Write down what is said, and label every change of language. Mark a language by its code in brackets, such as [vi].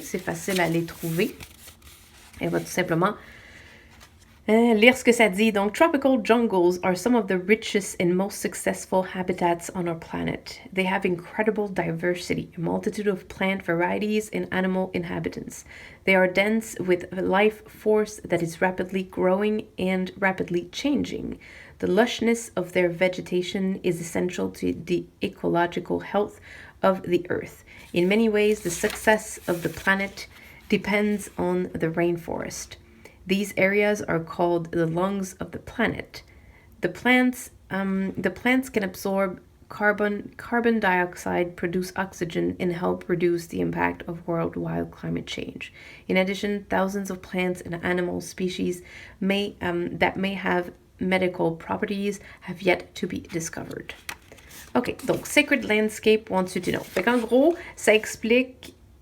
[fr] C'est facile à les trouver. Elle va tout simplement lire ce que ça dit. [en] Donc, tropical jungles are some of the richest and most successful habitats on our planet. They have incredible diversity, a multitude of plant varieties and animal inhabitants. They are dense with life force that is rapidly growing and rapidly changing. The lushness of their vegetation is essential to the ecological health of the earth. In many ways, the success of the planet depends on the rainforest. These areas are called the lungs of the planet. The plants can absorb carbon dioxide, produce oxygen, and help reduce the impact of worldwide climate change. In addition, thousands of plants and animal species that may have medical properties have yet to be discovered. OK, donc Sacred Landscape wants you to know. [fr] Fait qu'en gros, ça explique...